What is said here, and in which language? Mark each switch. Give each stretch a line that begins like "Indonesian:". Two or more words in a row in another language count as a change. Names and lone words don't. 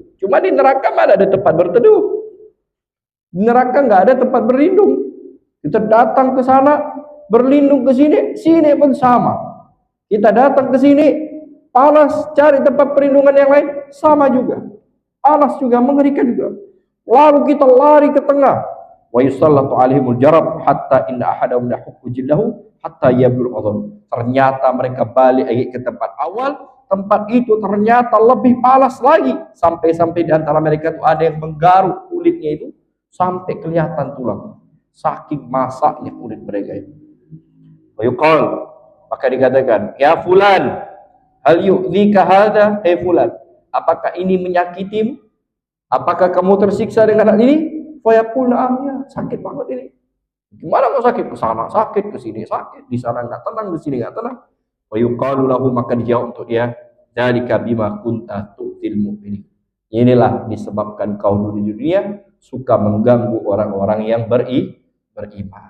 Indonesian: Cuma di neraka mana ada tempat berteduh? Di neraka nggak ada tempat berlindung. Kita datang ke sana berlindung ke sini pun sama. Kita datang ke sini panas, cari tempat perlindungan yang lain sama juga. Panas juga, mengerikan juga. Lalu kita lari ke tengah.
Arabic: ويسلط عليهم الجرب حتى إن أحدهم يحك جلده حتى يبدو العظم.
Indonesian: Ternyata mereka balik lagi ke tempat awal. Tempat itu ternyata lebih panas lagi, sampai-sampai di antara mereka itu ada yang menggaruk kulitnya itu sampai kelihatan tulang, saking masaknya kulit mereka itu.
Arabic: Yuqal,
Indonesian: maka dikatakan,
Arabic: يا فلان هل يؤذيك هذا, hey fulan,
Indonesian: apakah ini menyakitimu? Apakah kamu tersiksa dengan hal ini?
Arabic: فيقول نعم, ya,
Indonesian: sakit banget ini. Gimana kok sakit? Ke sana sakit, ke sini sakit, di sana enggak tenang, di sini enggak tenang.
Arabic: ويقال له,
Indonesian: maka dijawab untuk dia,
Arabic: ذلك بما كنت تؤذي المؤمنين.
Indonesian: Inilah disebabkan kau dulu di dunia suka mengganggu orang-orang yang beriman.